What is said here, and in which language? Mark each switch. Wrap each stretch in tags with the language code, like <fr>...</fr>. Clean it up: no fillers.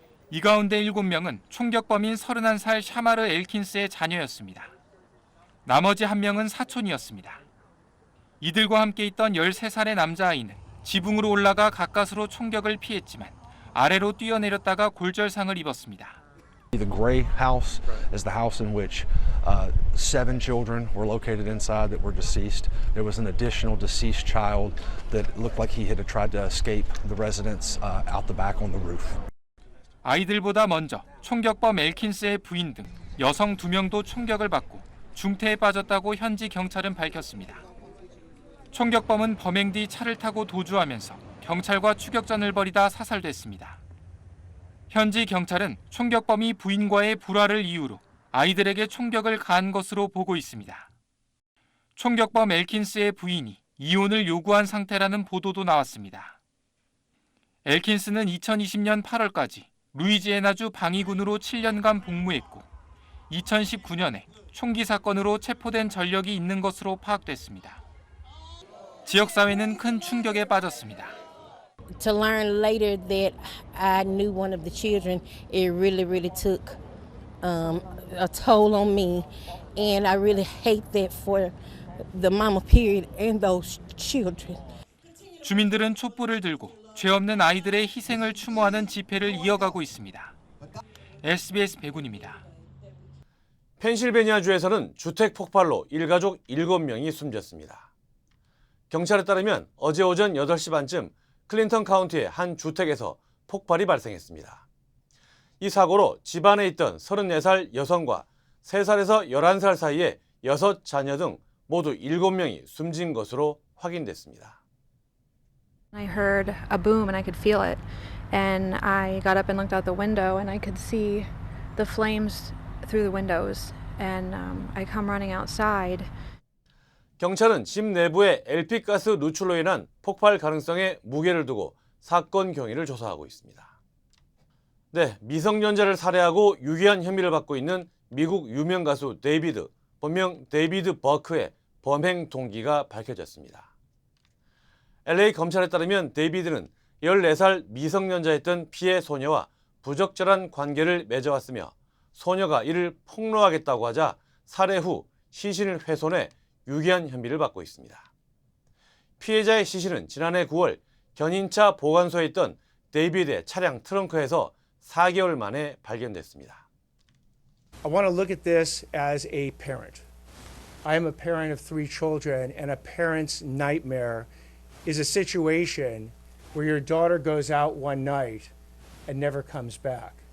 <ko>이 가운데 7명은 총격범인 31살 샤마르 엘킨스의 자녀였습니다. 나머지 1명은 사촌이었습니다. 이들과 함께 있던 13살의 남자아이는 지붕으로 올라가 가까스로 총격을 피했지만 아래로 뛰어내렸다가 골절상을 입었습니다.</ko> <en>The gray house is the house in which 7 children were located inside that were deceased. There was an additional deceased child that looked like he had tried to escape the residence out the back on the roof.</en> <ko>아이들보다 먼저 총격범 엘킨스의 부인 등 여성 2명도 총격을 받고 중태에 빠졌다고 현지 경찰은 밝혔습니다. 총격범은 범행 뒤 차를 타고 도주하면서 경찰과 추격전을 벌이다 사살됐습니다. 현지 경찰은 총격범이 부인과의 불화를 이유로 아이들에게 총격을 가한 것으로 보고 있습니다. 총격범 엘킨스의 부인이 이혼을 요구한 상태라는 보도도 나왔습니다. 엘킨스는 2020년 8월까지 루이지애나주 방위군으로 7년간 복무했고 2019년에 총기 사건으로 체포된 전력이 있는 것으로 파악됐습니다. 지역사회는 큰 충격에 빠졌습니다.</ko> <en>To learn later that I knew one of the children, it really took a toll on me, and I really hate that for the mama period and those children.</en> <ko>주민들은 촛불을 들고 죄 없는 아이들의 희생을 추모하는 집회를 이어가고 있습니다. SBS 백운입니다. 펜실베니아주에서는 주택 폭발로 일가족 7명이 숨졌습니다. 경찰에 따르면 어제 오전 8시 반쯤 클린턴 카운티의 한 주택에서 폭발이 발생했습니다. 이 사고로 집안에 있던 34살 여성과 3살에서 11살 사이의 6자녀 등 모두 7명이 숨진 것으로 확인됐습니다.</ko> <en>I heard a boom and I could feel it. And I got up and looked out the window and I could see the flames through the windows. And I come running outside.</en> <ko>경찰은 집 내부의 LP가스 누출로 인한 폭발 가능성에 무게를 두고 사건 경위를 조사하고 있습니다. 네, 미성년자를 살해하고 유기한 혐의를 받고 있는 미국 유명 가수 데이비드, 본명 데이비드 버크의 범행 동기가 밝혀졌습니다. LA 검찰에 따르면 데이비드는 14살 미성년자였던 피해 소녀와 부적절한 관계를 맺어왔으며 소녀가 이를 폭로하겠다고 하자 살해 후 시신을 훼손해 유기한 혐의를 받고 있습니다. 피해자의 시신은 지난해 9월 견인차 보관소에 있던 데이비드의 차량 트렁크에서 4개월 만에 발견됐습니다.</ko> <en>I want to look at this as a parent. I am a parent of 3 children, and a parent's nightmare is a situation where your daughter goes out one night and never comes back.</en>